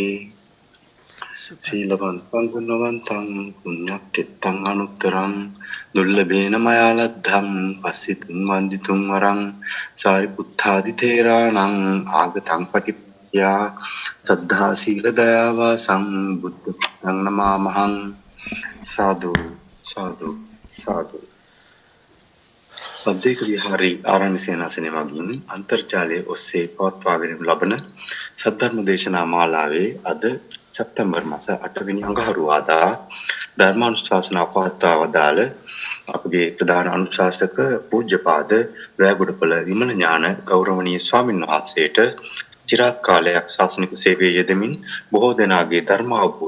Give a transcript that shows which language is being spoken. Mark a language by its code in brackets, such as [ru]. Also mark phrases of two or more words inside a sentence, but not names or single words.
[pi] සීලවන්තං ගුණවන්තං පුඤ්ඤක්ඛෙත්තං අනුත්තරං දුර්ලභේන මයා ලද්ධං පස්සිතුං වන්දිතුං වරං සාරිපුත්තාදි තේරාණං ආගතං පටිප්පයා සද්ධා සීල දයාවා සම්බුද්ධං නමාමහං. සාදු සාදු සාදු. [si] පද්දේක විහාරී ආරණ්‍ය සේනාසනය මගින් අන්තර්ජාලයේ ඔස්සේ පවත්වාගෙන ලබන සද්ධර්ම දේශනා මාලාවේ අද සැප්තැම්බර් මාස 8 වෙනි අඟහරුවාදා ධර්මානුශාසනා පවත්වා වදාළ අපගේ ප්‍රධාන අනුශාසක පූජ්‍යපාද වැයගොඩපළ විමල ඥාන ගෞරවනීය ස්වාමීන් වහන්සේට චිරාත් කාලයක් ශාසනික සේවයේ යෙදමින් බොහෝ දෙනාගේ ධර්ම